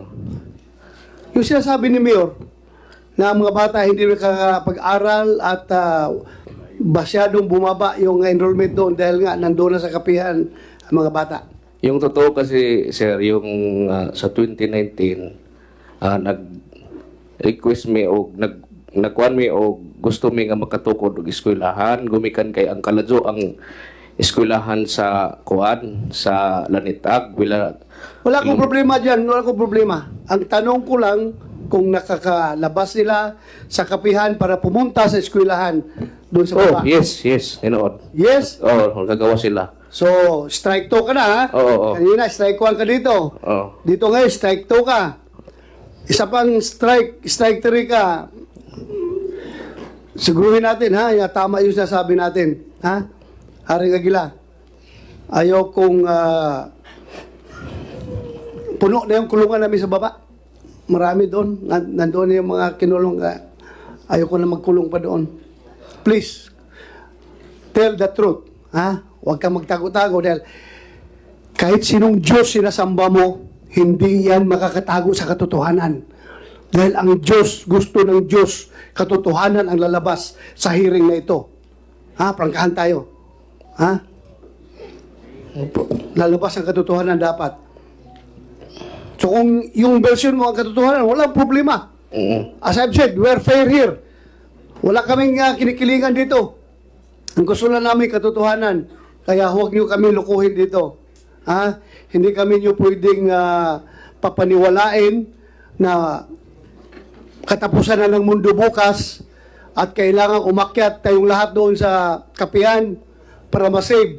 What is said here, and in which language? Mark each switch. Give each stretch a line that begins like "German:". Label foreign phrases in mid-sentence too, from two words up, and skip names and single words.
Filipino: Yung sinasabi ni Mayor na ang mga bata hindi nakakapag-aral at masyadong bumaba yung enrollment doon dahil nga nandoon na sa kapihan ang mga bata. Yung totoo kasi, sir, yung sa 2019,
Cebuano: nag-request me o nagkuhan me o gusto mi nga makatukod og eskwelahan, gumikan kay ang kaladyo ang eskwelahan sa kuan sa Lanitag.
Filipino: Wala akong problema dyan, wala akong problema. Ang tanong ko lang kung nakakalabas sila sa kapihan para pumunta sa eskwelahan doon sa baba.
English: Yes, inood. Yes?
Filipino: Gagawa sila. So, strike 2 ka na ha? Oo. Kanina, strike 1 ka dito. Oo. Dito ngayon, strike 2 ka. Isa pang strike 3 ka. Siguruhin natin ha, tama yung sinasabi natin. Ha? Haring Aguila, ayaw kong puno na yung kulungan namin sa baba. Marami doon. Nandoon yung mga kinulong. Ayaw ko na magkulong pa doon.
English: Please, tell the truth.
Filipino: Ha? Huwag kang magtago-tago dahil kahit sinong Diyos sinasamba mo, hindi yan makakatago sa katotohanan. Dahil ang Diyos, gusto ng Diyos, katotohanan ang lalabas sa hearing na ito. Ha? Prangkahan tayo. Ha? Lalabas ang katotohanan dapat. So kung yung version mo ang katotohanan, walang problema.
English: As I've said, we're fair here.
Filipino: Wala kaming kinikilingan dito. Ang gusto na namin katotohanan. Kaya huwag niyo kami lukuhin dito. Ha? Hindi kami niyo pwedeng papaniwalain na katapusan na ng mundo bukas at kailangan umakyat tayong lahat doon sa kapihan para masave.